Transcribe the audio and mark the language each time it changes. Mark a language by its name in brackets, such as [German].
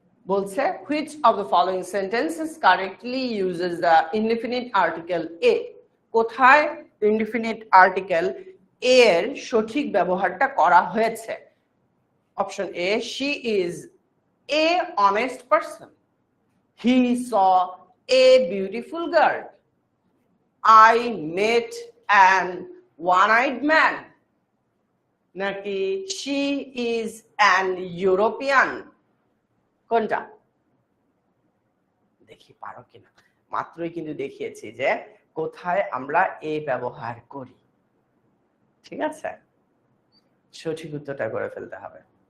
[English] বলছে which of the following sentences correctly uses the indefinite article a? [Bangla] কোথায় indefinite article a এর সঠিক ব্যবহারটা করা হয়েছে? [English] Option A, she is a honest person, he saw a beautiful girl, I met an one-eyed man, নাকি she is an European? [Bangla] কোনটা? দেখি পারো কিনা। মাত্রই কিন্তু দেখিয়েছি যে কোথায় আমরা এ ব্যবহার করি। ঠিক আছে, সঠিক উত্তরটা করে ফেলতে হবে।